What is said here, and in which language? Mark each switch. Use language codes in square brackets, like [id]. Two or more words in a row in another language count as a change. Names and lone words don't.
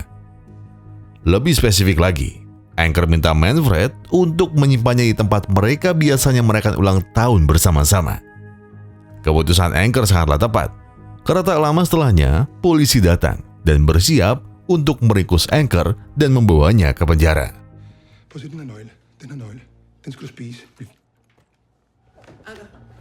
[id] Lebih spesifik lagi, Anchor minta Manfred untuk menyimpannya di tempat mereka biasanya merayakan ulang tahun bersama-sama. Keputusan Anchor sangatlah tepat, karena tak lama setelahnya polisi datang dan bersiap untuk meringkus Anchor dan membawanya ke penjara. [da] Den her nøgle. Den skal du spise. Anker.